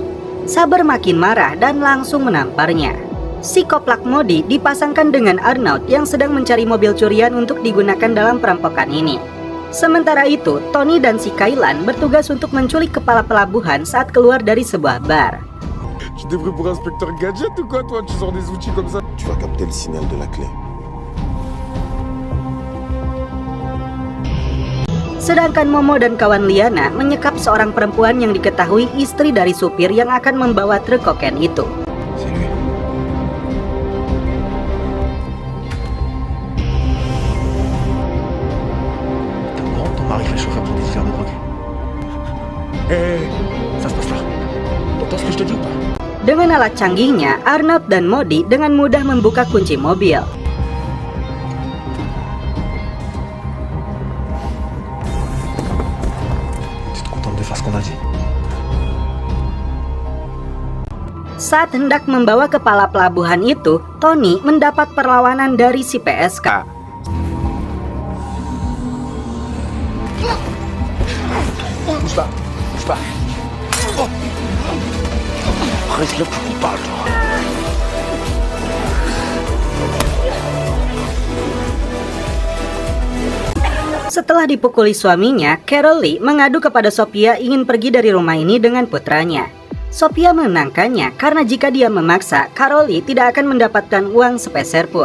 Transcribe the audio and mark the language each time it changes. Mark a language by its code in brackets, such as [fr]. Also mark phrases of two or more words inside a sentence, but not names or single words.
[id] Sabar makin marah dan langsung menamparnya. Si koplak Modi dipasangkan dengan Arnaud yang sedang mencari mobil curian untuk digunakan dalam perampokan ini. Sementara itu, Tony dan si Kailan bertugas untuk menculik kepala pelabuhan saat keluar dari sebuah bar. [fr] Tu devrais pour inspecteur gadget ou quoi toi? Tu sors des outils comme ça? Tu vas capter le signal de la clé. [id] Sedangkan Momo dan kawan Liana menyekap seorang perempuan yang diketahui istri dari supir yang akan membawa truk kokain itu. [fr] C'est lui. T'es au courant que ton mari fait le chauffeur pour des dealers de drogue? Hé, ça se passe là. T'entends ce que je te dis ou pas? [id] Dengan alat canggihnya, Arnaud dan Modi dengan mudah membuka kunci mobil. [fr] Tu te contentes de faire ce qu'on a dit? [id] Saat hendak membawa kepala pelabuhan itu, Tony mendapat perlawanan dari si PSK. [fr] Bouge pas, bouge pas. Oh. Reste là pour qu'on parle, toi. [id] Setelah dipukuli suaminya, Carol Lee mengadu kepada Sophia ingin pergi dari rumah ini dengan putranya. Sophia menenangkannya karena jika dia memaksa, Carol Lee tidak akan mendapatkan uang sepeser pun.